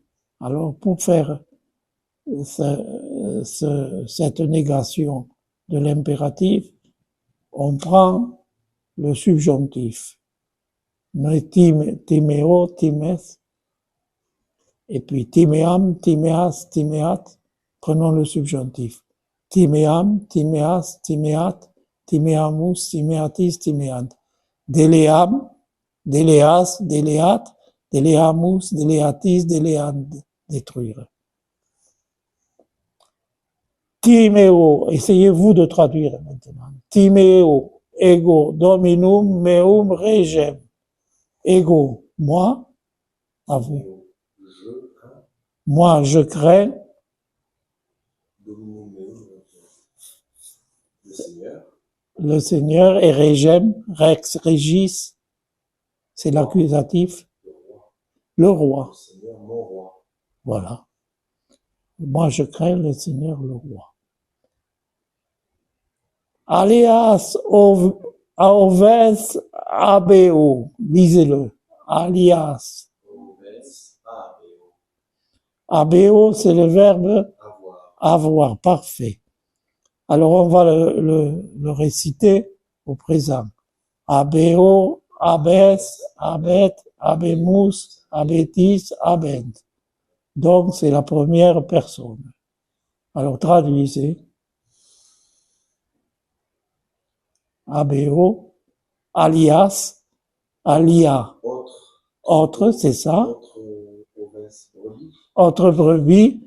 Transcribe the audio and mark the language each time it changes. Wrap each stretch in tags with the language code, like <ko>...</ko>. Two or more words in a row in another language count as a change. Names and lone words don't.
<fr>Alors pour faire cette négation de l'impératif, on prend le subjonctif.</fr> <la>Ne timeo, times,</la> <fr>et puis</fr> <la>timeam, timeas, timeat,</la> <fr>prenons le subjonctif.</fr> <la>Timeam, timeas, timeat, timeamus, timeatis, timeant. Deleam, deleas, deleat, deleamus, deleatis, deleant,</la> <fr>détruire. Timeo, essayez-vous de traduire maintenant.</fr> <la>Timeo, ego, dominum, meum, regem. Ego,</la> <fr>moi, à vous. Moi, je crains. Le Seigneur et</fr> <la>regem, rex, regis,</la> <fr>c'est l'accusatif. Le roi. Voilà. Moi, je crains le Seigneur, le roi.</fr> <la>Alias oves abeo.</la> <fr>Lisez-le.</fr> <la>Alias.</la> <fr>Abeo, c'est le verbe avoir. Parfait. Alors, on va le réciter au présent.</fr> <la>Abeo, abes, abet, abemus, abetis, abent.</la> <fr>Donc, c'est la première personne. Alors, traduisez.</fr> <la>Abeo, alias, alia.</la> <fr>Autre, c'est ça. Autre brebis.</fr>